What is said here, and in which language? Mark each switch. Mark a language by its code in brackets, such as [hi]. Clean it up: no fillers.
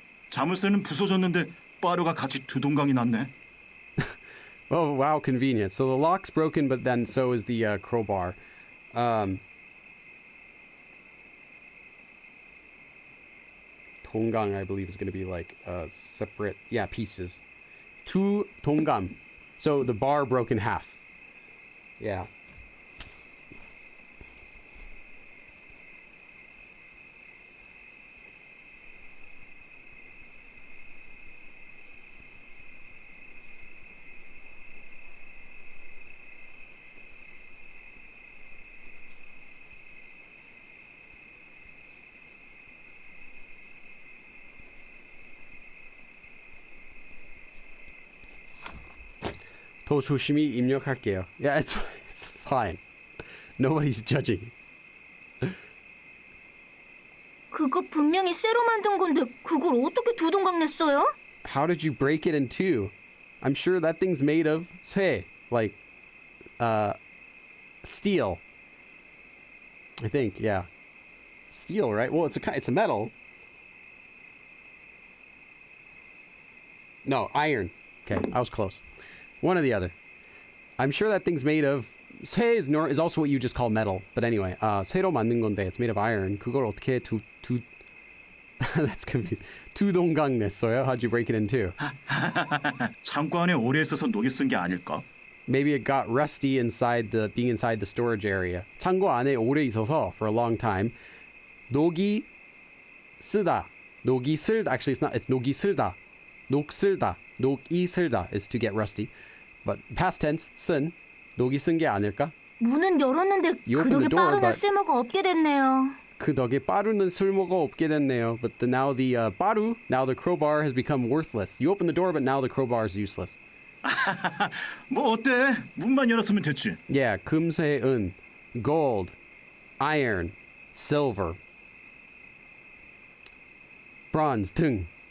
[ko] 자물쇠는 부서졌는데 빠루가 같이 두 동강이 났네. [en] Oh, wow, convenient. So the lock's broken, but then so is the crowbar. 동강, I believe, is going to be like separate, pieces. 두 동강. So the bar broke in half. Yeah. [ko] 더 조심히 입력할게요. [en] Yeah, it's fine. Nobody's judging. [ko] 그거 분명히 쇠로 만든 건데 그걸 어떻게 두 동강 냈어요? [en] How did you break it in two? I'm sure that thing's made of 쇠, like steel. I think, yeah. Steel, right? Well, it's a metal. No, iron. Okay, I was close. One or the other. I'm sure that thing's made of 쇠 is also what you just call metal. But anyway, [ko] 쇠로 만든 건데 [en] it's made of iron. [ko] 그걸 어떻게 [en] that's confusing. [ko] 두 동강 냈어요? [en] How'd you break it in two? [ko] 창고 안에 오래 있어서 녹이 쓴 게 아닐까? [en] Maybe it got rusty being inside the storage area. [ko] 창고 안에 오래 있어서 [en] for a long time. [ko] 녹이 쓰다. 녹이 쓸다. [en] Actually, it's [ko] 녹이 쓸다. 녹슬다. 녹이 쓸다 [en] is to get rusty. But past tense, [ko] 쓴. 녹이 쓴 게 아닐까? 문은 열었는데 [en] You [ko] 그 [en] opened the door, [ko] 빠르는 [en] but- [ko] 쓸모가 없게 됐네요. 그 덕에 빠루는 쓸모가 없게 됐네요. [en] But now the 빠루, now the crowbar has become worthless. You open the door, but now the crowbar is useless. [ko] 뭐 어때? 문만 열었으면 됐지. [en] Yeah, 금세, 은, gold, iron, silver, bronze, 등.